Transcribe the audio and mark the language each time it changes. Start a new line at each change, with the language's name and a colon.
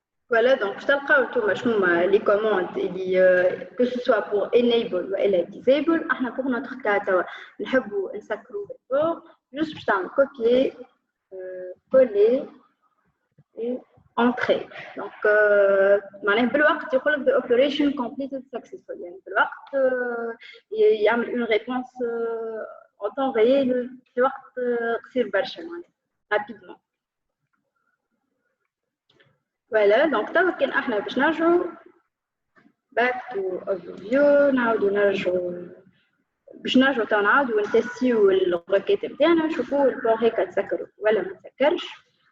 Arabic: Voilà, donc je تلقاو نتوما شنو هما لي كوموند اللي
French: que ce soit pour
Arabic: enable ولا disable احنا
French: pour notre cas
Arabic: توا نحبوا نسكروا بالبور juste باش تعمل
French: copier coller et entrée.
Arabic: Donc, معناها بالوقت يقول لك
English: the operation completed successfully.
Arabic: يعني بالوقت يعمل
French: une réponse en temps réel
Arabic: في وقت قصير برشا معناها rapidement. Voilà, donc توا كان احنا باش نرجعوا
English: back to overview
Arabic: نعاودوا نرجعوا باش نرجعوا توا نعاودوا نتستيو الركات نتاعنا نشوفوا البور هيك تسكروا ولا ما تسكرش.